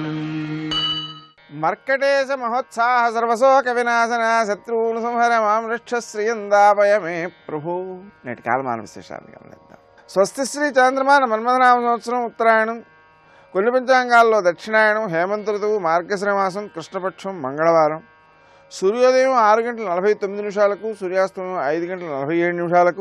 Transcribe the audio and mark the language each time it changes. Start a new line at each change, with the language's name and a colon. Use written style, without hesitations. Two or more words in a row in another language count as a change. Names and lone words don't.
Sanskrit: मर्कटेश महोत्साह सर्वशोक विनाशन शत्रुन संहर मां रक्ष श्रियंदापय मे प्रभु।
Telugu: నేటి కాలమాన విశేషాలను గమనిద్దాం. స్వస్తి శ్రీ చాంద్రమాన మన్మథనామ సంవత్సరం ఉత్తరాయణం, కొన్ని పంచాంగాల్లో దక్షిణాయనం, హేమంత ఋతువు, మార్గశిర మాసం, కృష్ణపక్షం, మంగళవారం. సూర్యోదయం 6:49, సూర్యాస్తమయం 5:47.